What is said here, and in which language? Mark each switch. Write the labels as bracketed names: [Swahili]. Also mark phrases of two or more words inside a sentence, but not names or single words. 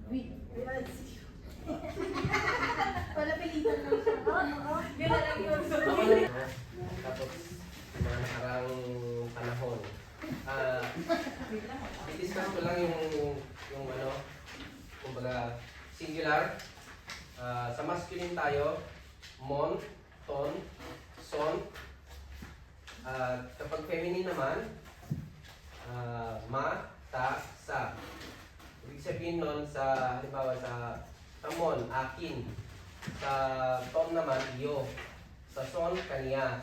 [Filipino] Wala pilitan lang siya. Yun na lang yun. Tapos, yung mga nakarang panahon. I-discuss ko lang yung ano, kumbaga, singular. Sa masculine tayo, [French] mon, ton, son. [Filipino] Kapag feminine naman, [French] ma, ta, sa. [Filipino] Ibig sabihin nun sa, halimbawa sa mon, akin. Sa ton naman, iyo. Sa son, kaniya.